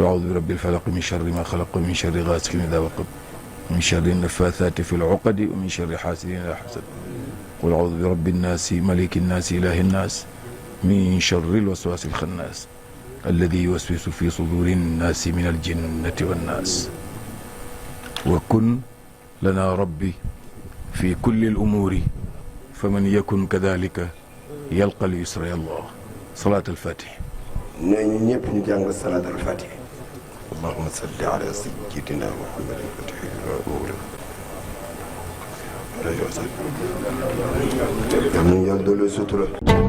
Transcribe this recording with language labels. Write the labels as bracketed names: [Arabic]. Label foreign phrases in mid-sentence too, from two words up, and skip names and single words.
[Arabic] أعوذ برب الفلق من شر ما خلق ومن شر غاسق إذا وقب من شر النفاثات في العقد ومن شر حاسد إذا حسد قل أعوذ برب الناس ملك الناس إله الناس من شر الوسواس الخناس الذي يوسوس في صدور الناس من الجنة والناس وكن لنا ربي في كل الأمور فمن يكن كذلك يلقى اليسر يا الله صلاة الفاتح [Wolof] ne ñu ñëpp ñu jàng salaatul fatiha. [Arabic] اللهم صل على سيدنا محمد الفاتح وأول. [Wolof] yal nañu yàlla doole sutura.